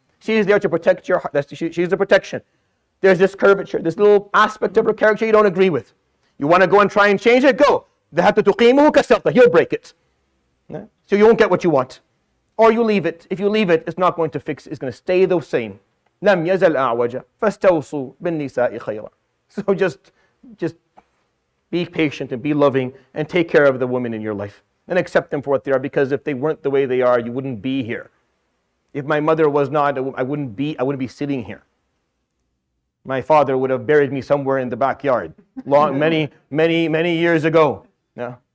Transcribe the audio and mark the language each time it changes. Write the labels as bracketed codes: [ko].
[en] She is there to protect your heart. She's the protection. There's this curvature, this little aspect of her character you don't agree with. You want to go and try and change it? Go. [ar] ذهبت تقيمه كسرته. [en] He'll break it. Yeah? So you won't get what you want. Or you leave it. If you leave it, it's not going to fix it. It's going to stay the same. [ar] لم يزل أعوجا فاستوصوا بالنساء خيرا. [en] So just be patient and be loving and take care of the women in your life and accept them for what they are, because if they weren't the way they are, you wouldn't be here. If my mother was not, I wouldn't be sitting here. My father would have buried me somewhere in the backyard many years ago. Yeah.